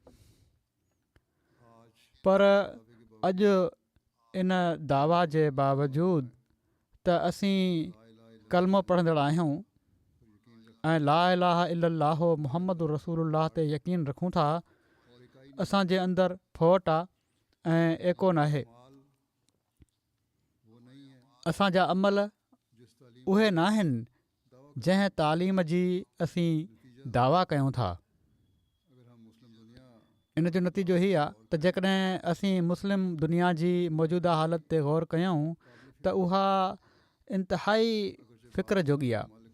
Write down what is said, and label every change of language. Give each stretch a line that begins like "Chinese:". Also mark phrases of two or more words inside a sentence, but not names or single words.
Sindhi: पर अॼु इन दावा जे बावजूदु त असीं कलमो पढ़ंदड़ आहियूं ऐं
Arabic: لا إله إلا الله محمد رسول الله
Sindhi: ते यकीन रखूं था, असांजे अंदरि फोट आहे ऐं एको न आहे। असांजा अमल उहे न आहिनि जंहिं तालीम जी असीं दावा कयूं था। इन जो नतीजो हीअ आहे त जेकॾहिं असीं मुस्लिम दुनिया जी मौजूदा हालत ते गौर कयूं त उहा इंतिहाई फ़िक्र जोगी आहे।